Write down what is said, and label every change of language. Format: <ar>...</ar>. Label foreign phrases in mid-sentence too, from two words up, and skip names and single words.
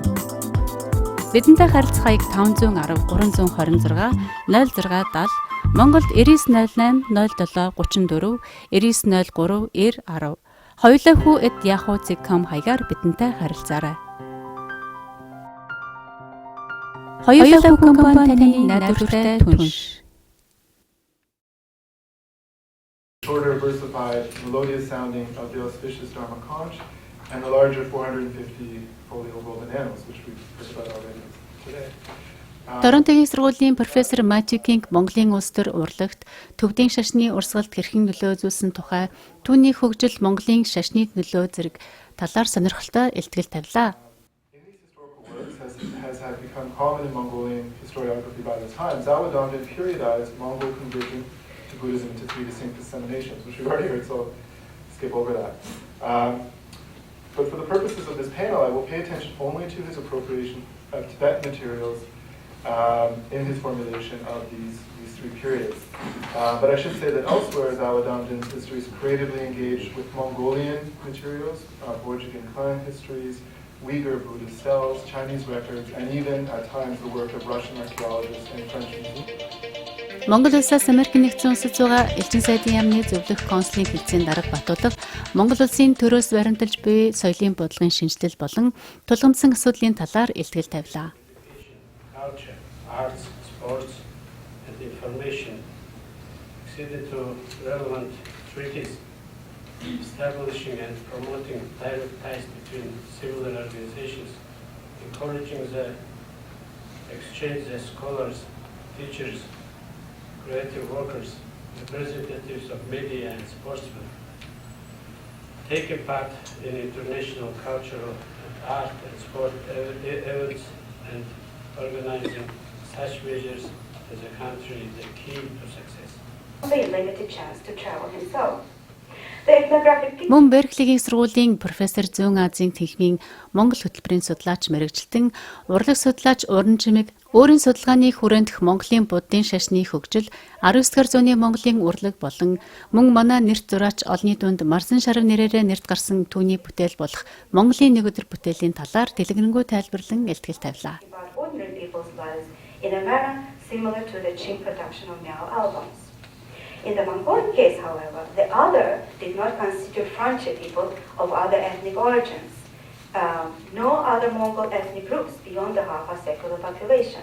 <mn>Бидэнтэй харилцах хаяг 510 326 0670 Монголд 9908 07 34 9903 9010 hoyulahoo@yahoo.com хаягаар бидэнтэй харилцаарай. Хоёулаа компани таны найдвартай түнш.</mn> <en>Shorter, versified, melodious sounding of the auspicious Dharma conch, and the larger 450 folio golden annals, which we've heard about already today.</en> <mn>Торонтогийн сургуулийн профессор Matthew King Монголын улс төр урлагт төвдийн шашны урсгалд хэрхэн нөлөө үзүүлсэн тухай түүний хөгжил Монголын шашны нөлөө зэрэг талаар сонирхолтой илтгэл тавилаа.</mn> <en>Has had become common in Mongolian historiography by the time. Zawadong periodized Mongol conversion to Buddhism to 3 distinct disseminations, which we've already heard, so skip over that. But for the purposes of this panel, I will pay attention only to his appropriation of Tibetan materials in his formulation of these 3 periods. But I should say that elsewhere, Zawadong's histories creatively engaged with Mongolian materials, Borjigin clan histories, Uyghur Buddhist cells, Chinese records, and even at times the work of Russian archaeologists and French museums.</en> <mn>Монгол улсаас Америкийн нэгдсэн улсад байгаа элчин сайдын яамны зөвлөх консулын хэлцээний дарга Батуулга Монгол улсын төрөөс баримталж буй соёлын бодлогын шинжилэл болон тулгамдсан асуудлын талаар илтгэл тавилаа.</mn> <en>Culture, arts, sports, and information acceded to relevant treaties, establishing and promoting direct ties between similar organizations, encouraging the exchange of scholars, teachers, creative workers, representatives of media and sportsmen, taking part in international cultural and art and sport events, and organizing such measures as a country the key to success. Only a limited chance to travel himself.</en> <mn>Мөн Берклигийн сургуулийн профессор Зүүн Азийн тэнхимийн Монгол хөтөлбөрийн судлаач мэрэгжилтэн урлаг судлаач Уран Чимэг өөрийн судалгааны хүрэндх Монголын буддын шашны хөгжил 19-р зууны Монголын урлаг болон мөн манай нэрт зураач олонний дунд Марсан шарав нэрээрээ нэрт гарсан түүний бүтээл болох Монголын нэг өдөр бүтээлийн талаар дэлгэрэнгүй тайлбарлан илтгэл тавилаа.</mn> <en>ordinary people's lives in a manner similar to the Qing production of Miao albums. In the Mongolian case, however, the other did not constitute frontier people of other ethnic origins. No other Mongol ethnic groups beyond the half are secular population.</en>